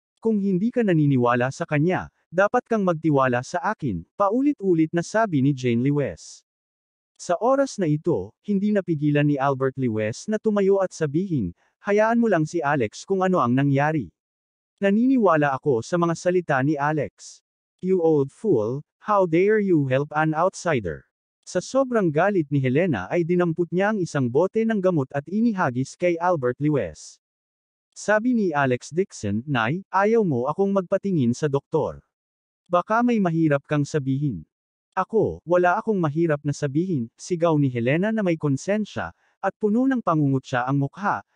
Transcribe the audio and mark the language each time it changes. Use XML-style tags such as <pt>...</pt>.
<tl>Kung hindi ka naniniwala sa kanya, dapat kang magtiwala sa akin, paulit-ulit na sabi ni Jane Lewes. Sa oras na ito, hindi napigilan ni Albert Lewes na tumayo at sabihin, hayaan mo lang si Alex kung ano ang nangyari. Naniniwala ako sa mga salita ni Alex.</tl> <en>You old fool, how dare you help an outsider?</en> <tl>Sa sobrang galit ni Helena ay dinampot niya ang isang bote ng gamot at inihagis kay Albert Lewes. Sabi ni Alex Dixon, Nay, ayaw mo akong magpatingin sa doktor. Baka may mahirap kang sabihin. Ako, wala akong mahirap na sabihin, sigaw ni Helena na may konsensya, at puno ng pangungutya ang mukha.</tl>